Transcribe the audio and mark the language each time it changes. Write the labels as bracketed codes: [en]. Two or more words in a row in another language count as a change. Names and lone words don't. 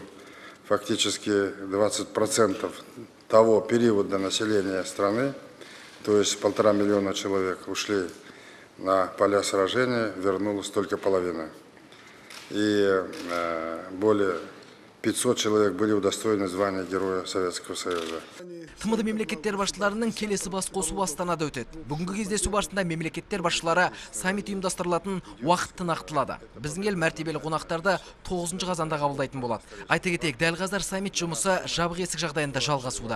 [ru] Фактически 20% того периода населения страны, то есть 1,5 миллиона человек, ушли на поля сражения, вернулась только половина. И более 500 человек были удостоены звания Героя Советского Союза. [kk] ТМД мемлекеттер басшыларының келесі басқосуы Астанада өтеді. Бүгінгі кездесу барысында мемлекеттер басшылары саммит ұйымдастырылатын уақытты нақтылады. Біздің ел мәртебелі қонақтарды 9 қазанда қабылдайтын болады. Айта кетейік, дәл қазір саммит жұмысы жабық есік жағдайында жалғасуда.